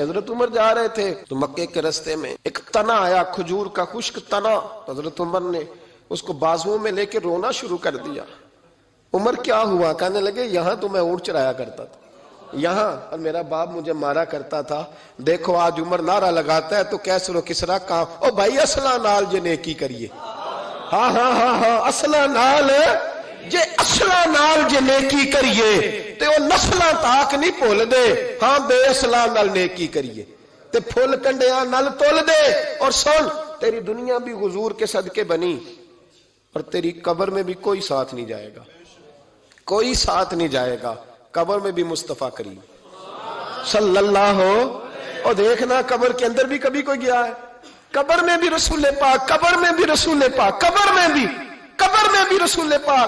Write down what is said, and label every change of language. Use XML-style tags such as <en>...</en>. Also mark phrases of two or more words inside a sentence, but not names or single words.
<ur>حضرت عمر جا رہے تھے تو مکے کے رستے میں ایک تنا آیا، کھجور کا خشک تنا، حضرت عمر نے اس کو بازوؤں میں لے کے رونا شروع کر دیا۔ عمر کیا ہوا؟ کہنے لگے یہاں تو میں اونٹ چرایا کرتا تھا، یہاں، اور میرا باپ مجھے مارا کرتا تھا، دیکھو آج عمر نعرہ لگاتا ہے تو کیسر و کسرا کہاں،</ur> <pa>او بھائی اصلہ نال جو نیکی کریے، ہاں ہاں ہاں ہاں اصلہ نال جے اصلاں نال جے نیکی کریے تے او نسلاں تاک نہیں بھول دے، ہاں بے اصلاں نال نیکی کریے تے پھل کنڈیاں نال تول دے۔</pa> <ur>اور سن، تیری دنیا بھی حضور کے صدقے بنی اور تیری قبر میں بھی کوئی ساتھ نہیں جائے گا، کوئی ساتھ نہیں جائے گا، قبر میں بھی مصطفیٰ کریم صلی اللہ ہو۔ اور دیکھنا قبر کے اندر بھی کبھی کوئی گیا ہے؟ قبر میں بھی رسول پاک، قبر میں بھی رسول پاک، قبر میں بھی رسول پاک۔</ur>